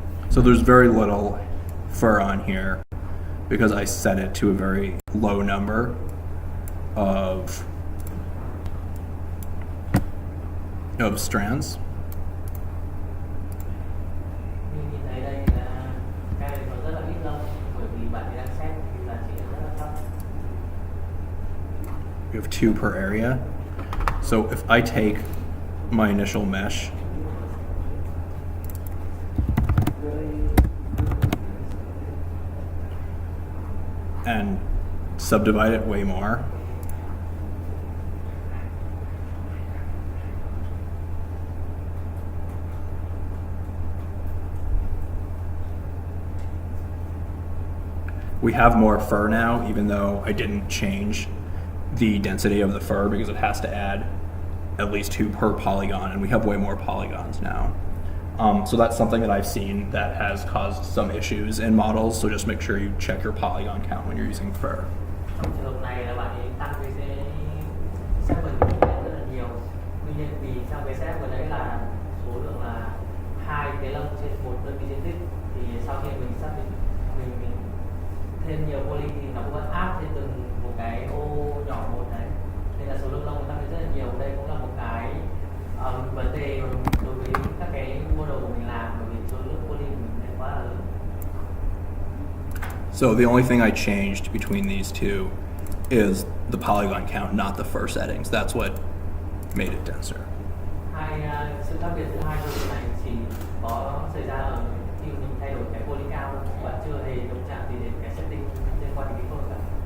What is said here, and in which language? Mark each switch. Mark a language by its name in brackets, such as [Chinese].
[English] So there's very little fur on here because I set it to a very low number of strands. [Vietnamese] Như nhìn thấy đây là cái này nó rất là ít lông bởi vì bạn ấy đang set thì giá trị rất là thấp. [English] We have 2 per area. So if I take my initial mesh and subdivide it way more, we have more fur now, even though I didn't change the density of the fur because it has to add at least 2 per polygon, and we have way more polygons now. So that's something that I've seen that has caused some issues in models, so just make sure you check your polygon count when you're using fur. [Vietnamese] Trong trường hợp này là bạn ấy tăng cái segment của mình lên rất là nhiều. Tuy nhiên vì trong cái set vừa đấy là số lượng là 2 cái lông trên một đơn vị diện tích, thì sau khi mình xác định mình thêm nhiều poly thì nó cũng vẫn áp trên từng một cái ô nhỏ một đấy, nên là số lượng lông nó tăng lên rất là nhiều. Đây cũng là một cái vấn đề đối với các cái model của mình làm, bởi vì số lượng poly của mình lại quá là lớn. [English] So the only thing I changed between these two is the polygon count, not the fur settings. That's what made it denser. [Vietnamese] Sự khác biệt giữa hai đôi này chỉ có xảy ra ở khi mình thay đổi cái poly cao thôi, bạn chưa hề động chạm gì đến cái setting liên quan đến cái color cả.